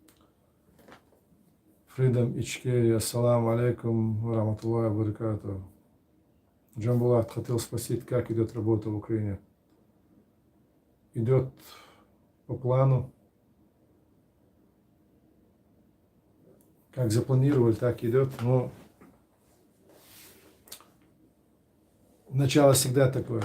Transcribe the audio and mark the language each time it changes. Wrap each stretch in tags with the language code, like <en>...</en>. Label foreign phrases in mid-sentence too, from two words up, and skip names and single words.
<ru>Freedom Ичкерия,</ru> <ar>السلام عليكم ورحمة الله وبركاته.</ar> <ru>Джамбулат хотел спросить, как идет работа в Украине. Идет по плану. Как запланировали, так идет. Но начало всегда такое.</ru>